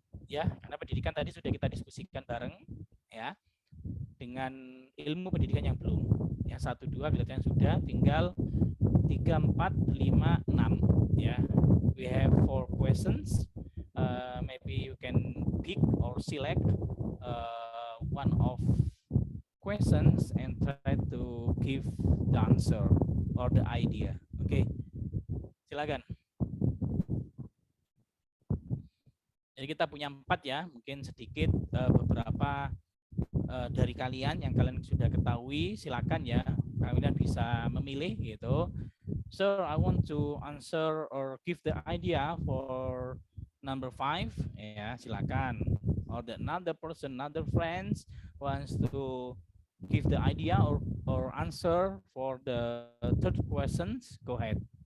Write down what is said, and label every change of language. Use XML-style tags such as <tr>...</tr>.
<id>Ya, karena pendidikan tadi sudah kita diskusikan bareng ya. Dengan ilmu pendidikan yang belum. Ya, 1 2 kelihatannya sudah, tinggal 3 4 5 6 ya.</id> <en>We have 4 questions. Maybe you can pick or select one of questions and try to give the answer or the idea.</en> <id>Oke. Silakan. Jadi kita punya 4 ya, mungkin sedikit beberapa dari kalian yang kalian sudah ketahui, silakan ya, kalian bisa memilih gitu.</id> <en>So I want to answer or give the idea for number 5</en> <id>ya, silakan.</id> <en>Or the another person, another friends wants to give the idea or answer for the third questions, go ahead.</en>